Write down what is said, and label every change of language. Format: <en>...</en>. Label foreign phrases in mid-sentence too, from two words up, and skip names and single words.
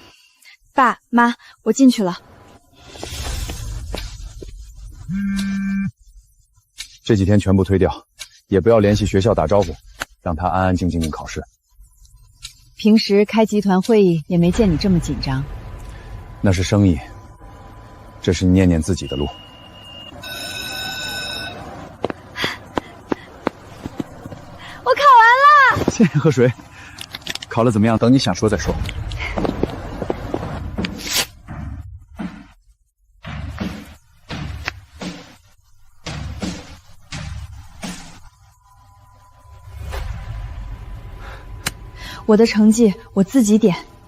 <zh>爸媽，我進去了。這幾天全部推掉，也不要聯繫學校打招呼，讓他安安靜靜考試。平時開集團會議也沒見你這麼緊張。那是生意，這是念念自己的路。我考完了。先喝水。考了怎麼樣？等你想說再說。我的成績我自己點。</zh>